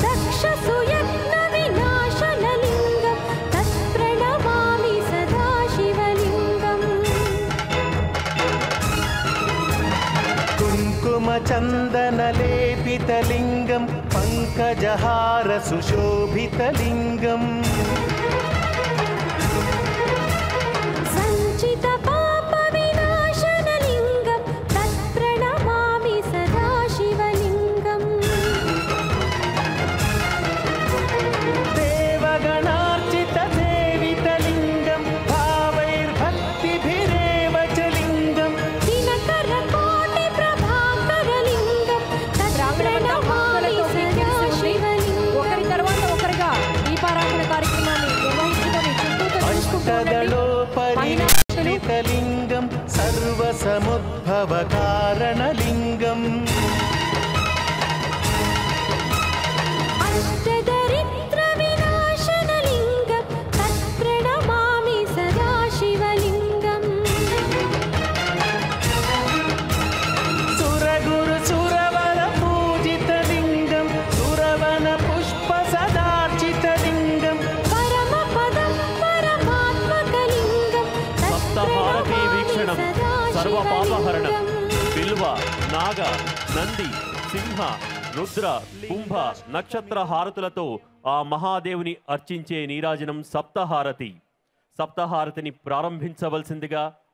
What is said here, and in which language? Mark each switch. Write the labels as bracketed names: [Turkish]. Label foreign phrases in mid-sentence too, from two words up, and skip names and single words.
[Sanskrit] దక్షసుయజ్ఞవినాశనలింగం తత్ప్రణమామి సదా శివలింగం కుంకుమచందనలేపితలింగం పంకజహార సుశోభితలింగం सञ्चितपापविनाशनलिङ्गं तत्प्रणमामि सदा शिवलिङ्गम् देवगणार्चितसेवितलिङ्गं भावैर्भक्तिभिरेव च लिङ्गम् दिनकरकोटिप्रभाकरलिङ्गं तत्प्रणमामि सदा शिवलिङ्गम् [Telugu] ఒకరి తర్వాత ఒకరిగా దీపారాధన కార్యక్రమాన్ని నిర్వహించుకొని చుట్టూతో చూసుకుంటూ ఉండండి. మహిళా భక్తులు [Sanskrit] भवकारणलिङ्गम् अष्टदरिद्रविनाशनलिङ्गं तत्प्रणमामि सदा शिवलिङ्गम् सुरगुरुसुरवरपूजितलिङ्गं सुरवनपुष्पसदार्चितलिङ्गं परमपदं परमात्मकलिङ्गं [Telugu] సప్తహారతి వీక్షణం సర్వపాపహరణం బిల్వ నాగ నంది సింహ రుద్ర కుంభ నక్షత్ర హారతులతో ఆ మహాదేవుని అర్చించే నీరాజనం సప్తహారతి. సప్తహారతిని ప్రారంభించవలసిందిగా